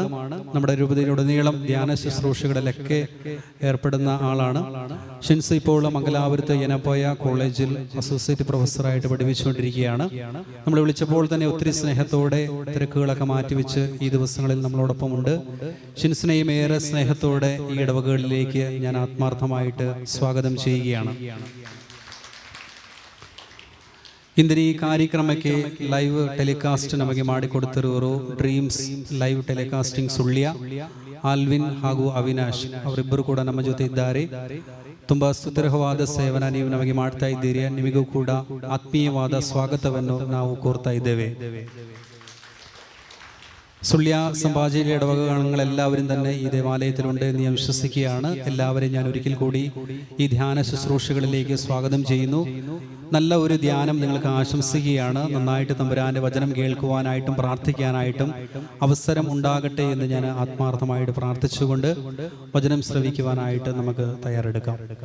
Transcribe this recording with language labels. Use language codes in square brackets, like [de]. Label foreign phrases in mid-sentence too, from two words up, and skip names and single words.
[ml] നമ്മുടെ രൂപതയിലുടനീളം ധ്യാന ശുശ്രൂഷകളിലൊക്കെ ഏർപ്പെടുന്ന ആളാണ്. ഷിൻസ് ഇപ്പോൾ മംഗലാപുരത്ത് യനപ്പോയ കോളേജിൽ [en] associate professor-ആയിട്ട് [ml] പഠിപ്പിച്ചുകൊണ്ടിരിക്കുകയാണ്. നമ്മൾ വിളിച്ചപ്പോൾ തന്നെ ഒത്തിരി സ്നേഹത്തോടെ തിരക്കുകളൊക്കെ മാറ്റിവെച്ച് ഈ ദിവസങ്ങളിൽ നമ്മളോടൊപ്പം ഉണ്ട്. ഷിൻസിനെയും ഏറെ സ്നേഹത്തോടെ ഈ ഇടവകകളിലേക്ക് ഞാൻ ആത്മാർത്ഥമായിട്ട് സ്വാഗതം ചെയ്യുകയാണ്. [kn] ಇಂದಿನ ಈ ಕಾರ್ಯಕ್ರಮಕ್ಕೆ [en] live telecast [kn] ನಮಗೆ ಮಾಡಿಕೊಡುತ್ತಿರುವರು ಡ್ರೀಮ್ಸ್ ಲೈವ್ ಟೆಲಿಕಾಸ್ಟಿಂಗ್ ಸುಳ್ಯ ಆಲ್ವಿನ್ ಹಾಗೂ ಅವಿನಾಶ್ ಅವರಿಬ್ಬರು ಕೂಡ ನಮ್ಮ ಜೊತೆ ಇದ್ದಾರೆ. ತುಂಬಾ ಸುದೀರ್ಘವಾದ ಸೇವನ ನೀವು ನಮಗೆ ಮಾಡ್ತಾ ಇದ್ದೀರಿ. ನಿಮಗೂ ಕೂಡ ಆತ್ಮೀಯವಾದ ಸ್ವಾಗತವನ್ನು ನಾವು ಕೋರ್ತಾ ಇದ್ದೇವೆ. [ml] സുള്ളിയ സംഭാജിയിലെ ഇടവകങ്ങൾ എല്ലാവരും തന്നെ ഈ ദേവാലയത്തിലുണ്ട് എന്ന് ഞാൻ വിശ്വസിക്കുകയാണ്. എല്ലാവരെയും ഞാൻ ഒരിക്കൽ കൂടി ഈ ധ്യാന ശുശ്രൂഷകളിലേക്ക് സ്വാഗതം ചെയ്യുന്നു. നല്ല ഒരു ധ്യാനം നിങ്ങൾക്ക് ആശംസിക്കുകയാണ്. നന്നായിട്ട് തമ്പുരാന്റെ വചനം കേൾക്കുവാനായിട്ടും പ്രാർത്ഥിക്കാനായിട്ടും അവസരം ഉണ്ടാകട്ടെ എന്ന് ഞാൻ ആത്മാർത്ഥമായിട്ട് പ്രാർത്ഥിച്ചുകൊണ്ട് വചനം ശ്രവിക്കുവാനായിട്ട് നമുക്ക് തയ്യാറെടുക്കാം.